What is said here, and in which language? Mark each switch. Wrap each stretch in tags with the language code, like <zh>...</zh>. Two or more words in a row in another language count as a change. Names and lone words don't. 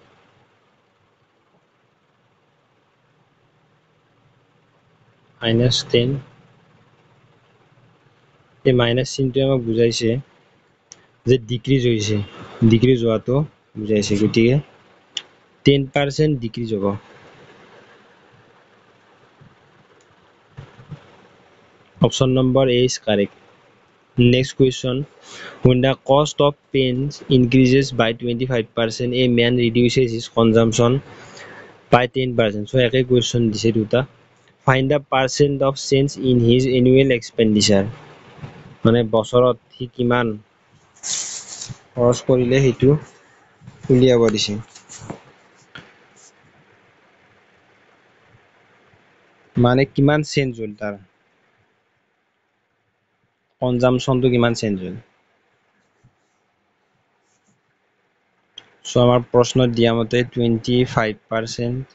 <as>-10 এই মাইনাস চিনটোৱে আমাক বুজাইছে যে ডিক্ৰিজ হৈছে ডিক্ৰিজ হোৱাটো বুজাইছে গতিকে 10% ডিক্ৰিজ হ'ব</as> <en>option number A is correct next question when the cost of pens increases by 25% a man reduces his consumption by 10% so</en> <as>একে question দিছে দুটা</as> <en>find the percent of change in his annual expenditure</en> <as>মানে বছৰত সি কিমান খৰচ কৰিলে হেতু উলিয়াব দিছে মানে কিমান চেঞ্জ হ'ল তাৰ কনজাম্পশনটো কিমান চেঞ্জ হ'ল সো আমাৰ প্ৰশ্নত দিয়া মতে 25%</as>